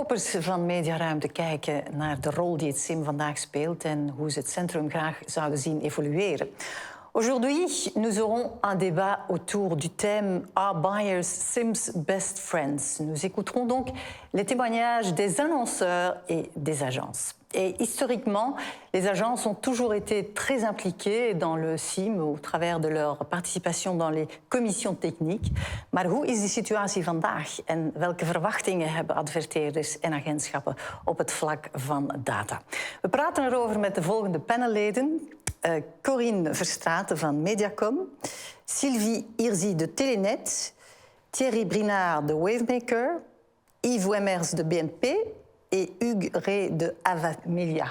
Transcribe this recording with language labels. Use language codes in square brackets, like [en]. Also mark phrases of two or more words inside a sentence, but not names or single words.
[nl] goed van Mediaruimte kijken naar de rol die het SIM vandaag speelt en hoe ze het centrum graag zouden zien evolueren. [fr] Aujourd'hui, nous aurons un débat autour du thème [en] Are buyers Sims best friends? [fr] Nous écouterons donc les témoignages des annonceurs et des agences. Et historiquement, les agences ont toujours été très impliquées dans le SIM au travers de leur participation dans les commissions techniques. [nl] Maar hoe is die situatie vandaag en welke verwachtingen hebben adverteerders en agentschappen op het vlak van data? We praten erover met de volgende panelleden. Corinne Verstraeten van Mediacom, Sylvie Hirzi de Telenet, Thierry Brinard de Wavemaker, Yves Wemmers de BNP en Hugues Rey de Avamelia.